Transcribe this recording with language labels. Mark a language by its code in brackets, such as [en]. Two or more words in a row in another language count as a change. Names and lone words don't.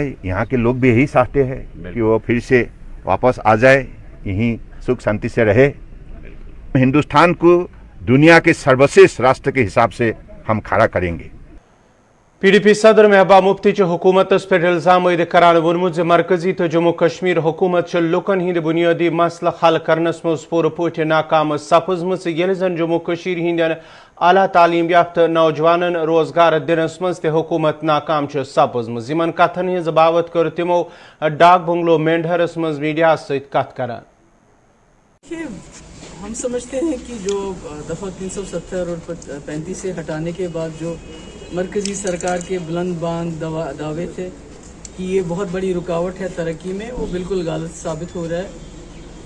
[hi] यहाँ के लोग भी यही चाहते हैं कि वो फिर से वापस आ जाए, यहीं सुख शांति से रहे। हिंदुस्तान को दुनिया के सर्वश्रेष्ठ राष्ट्र के हिसाब से हम खड़ा करेंगे। [ks] PDP सदर महबूबा मुफ्ती हुकूमत पे इल्जाम अयद करान वोनमुत ज मरकजी तो जम्मू कश्मीर हुकूमत लुकन हिंद बुनियादी मसला हल करनस मज पूर पठ नाकाम सपजम ये जन जम्मू कश्मीर हिंदन आला तालीम याफ्त नौजवानन रोजगार दिनस मज ते हुकूमत नाकाम सपजम यमन कथन हज बावत कर तिमो डाक बंगलो मेंढरस मज मीडिया सत कथ करान। [hi] हम समझते हैं कि जो दफ़ा 370 और 35 से हटाने के बाद जो मरकज़ी सरकार के बुलंद बांग दावे थे कि ये बहुत बड़ी रुकावट है तरक्की में, वो बिल्कुल गलत साबित हो रहा है।